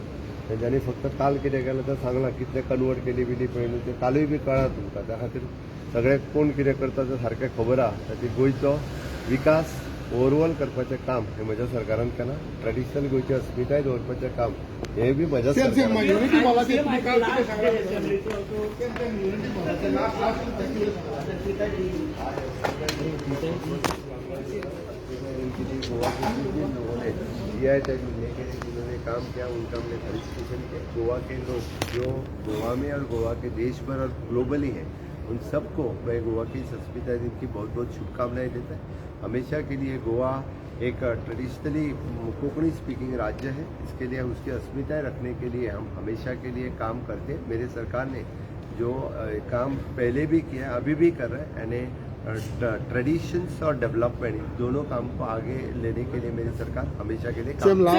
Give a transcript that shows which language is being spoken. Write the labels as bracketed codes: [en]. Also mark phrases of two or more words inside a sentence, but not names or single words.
[kok] तेंच्यांनी फक्त काल कितें केलें तें सांगलां, कितले कन्वर्ट केली बिली पळय न्हू, तें कालूय बी कळ्ळां तुमकां. त्या खातीर सगळे कोण कितें करता तें सारकें खबर आहा. ताची गोंयचो विकास ओवरऑल करपाचें काम हें म्हज्या सरकारान केलां. ट्रेडिशनल गोंयची अस्मिताय दवरपाचें काम हें बी म्हज्या सरकारान. [en] GI tag [hi] मिलने के लिए जिन्होंने काम किया उनका हमने फेलिसिटेशन किया. गोवा के लोग जो गोवा में और गोवा के देश भर और ग्लोबली हैं, उन सबको मैं गोवा की अस्मिताय दिन की बहुत बहुत शुभकामनाएं देता है. हमेशा के लिए गोवा एक ट्रेडिशनली [en] Konkani speaking [hi] राज्य है. इसके लिए उसकी अस्मिताएं रखने के लिए हम हमेशा के लिए काम करते हैं. मेरे सरकार ने जो काम पहले भी किया, अभी भी कर रहे हैं, यानी ट्रेडिशंस और डेवलपमेंट दोनों काम को आगे लेने के लिए मेरी सरकार हमेशा के लिए काम